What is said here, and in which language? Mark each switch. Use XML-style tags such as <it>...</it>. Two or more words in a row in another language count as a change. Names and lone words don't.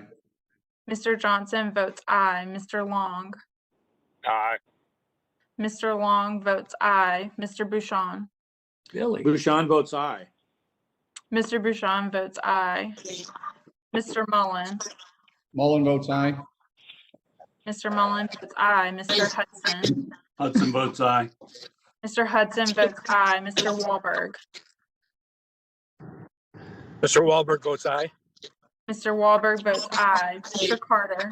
<en>Mr. Johnson votes aye. Mr. Long. Aye. Mr. Long votes aye. Mr. Bouchon. Bouchon votes aye. Mr. Bouchon votes aye. Mr. Mullen. Mullen votes aye. Mr. Mullen votes aye. Mr. Hudson. Hudson votes aye. Mr. Hudson votes aye. Mr. Wahlberg. Mr. Wahlberg votes aye. Mr. Wahlberg votes aye. Mr. Carter.</en>